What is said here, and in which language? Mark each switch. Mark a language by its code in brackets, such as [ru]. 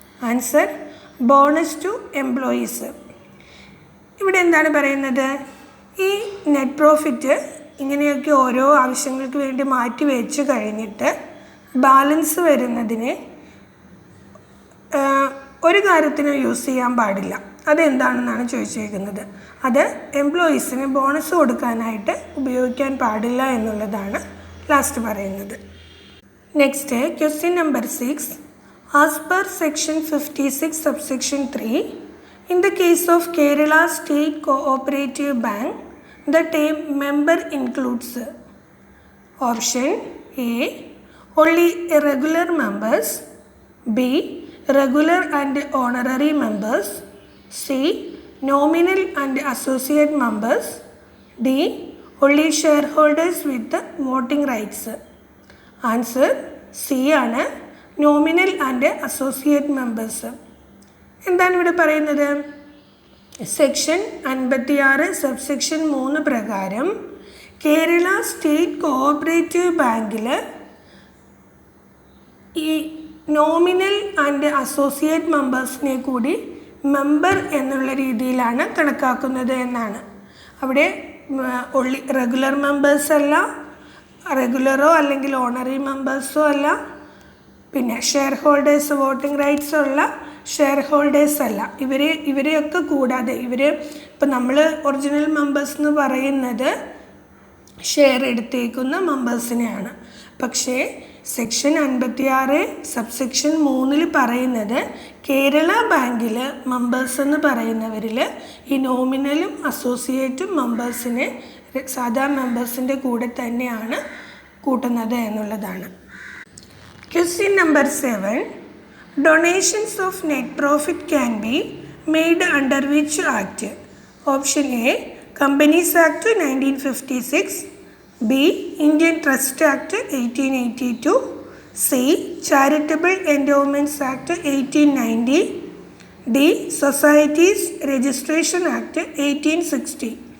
[en] Answer bonus to employees. [ml] ഇവിടെ എന്താണ് പറയുന്നത്? ഈ നെറ്റ് പ്രോഫിറ്റ് ഇങ്ങനെയൊക്കെ ഓരോ ആവശ്യങ്ങൾക്ക് വേണ്ടി മാറ്റി വെച്ച് കഴിഞ്ഞിട്ട് ബാലൻസ് വരുന്നതിനെ ഒരു കാര്യത്തിന് യൂസ് ചെയ്യാൻ പാടില്ല. അതെന്താണെന്നാണ് ചോദിച്ചിരിക്കുന്നത്. അത് എംപ്ലോയീസിന് ബോണസ് കൊടുക്കാനായിട്ട് ഉപയോഗിക്കാൻ പാടില്ല എന്നുള്ളതാണ് ലാസ്റ്റ് പറയുന്നത്. Next question number 6. [en] As per section 56 subsection 3, in the case of Kerala state cooperative bank, the term member includes option A, only regular members, B, regular and honorary members, C, nominal and associate members, D, only shareholders with voting rights. Answer C ആണ്, nominal and associate members. [ml] എന്താണ് ഇവിടെ പറയുന്നത്? Section 56 subsection 3 പ്രകാരം Kerala state cooperative ബാങ്കിൽ ഈ nominal and associate മെമ്പേഴ്സിനെ കൂടി member എന്നുള്ള രീതിയിലാണ് കണക്കാക്കുന്നത് എന്നാണ്. അവിടെ ഒള്ളി റെഗുലർ മെമ്പേഴ്സല്ല, റെഗുലറോ അല്ലെങ്കിൽ ഓണറി മെമ്പേഴ്സോ അല്ല, പിന്നെ ഷെയർ ഹോൾഡേഴ്സ് വോട്ടിംഗ് റൈറ്റ്സ് ഉള്ള ഷെയർ ഹോൾഡേഴ്സ് അല്ല. ഇവരെയൊക്കെ കൂടാതെ ഇപ്പം നമ്മൾ ഒറിജിനൽ മെമ്പേഴ്സ് എന്ന് പറയുന്നത് ഷെയർ എടുത്തേക്കുന്ന മെമ്പേഴ്സിനെയാണ്. പക്ഷേ സെക്ഷൻ 56 സബ്സെക്ഷൻ 3 പറയുന്നത് കേരള ബാങ്കിൽ മെമ്പേഴ്സ് എന്ന് പറയുന്നവരിൽ ഈ നോമിനലും അസോസിയേറ്റും മെമ്പേഴ്സിനെ സാധാ മെമ്പേഴ്സിൻ്റെ കൂടെ തന്നെയാണ് കൂട്ടുന്നത് എന്നുള്ളതാണ്. [en] Question number 7. Donations of net profit can be made under which act? Option A, Companies Act 1956, B, Indian Trust Act 1882, C, Charitable Endowments Act 1890, D, Societies Registration Act 1860.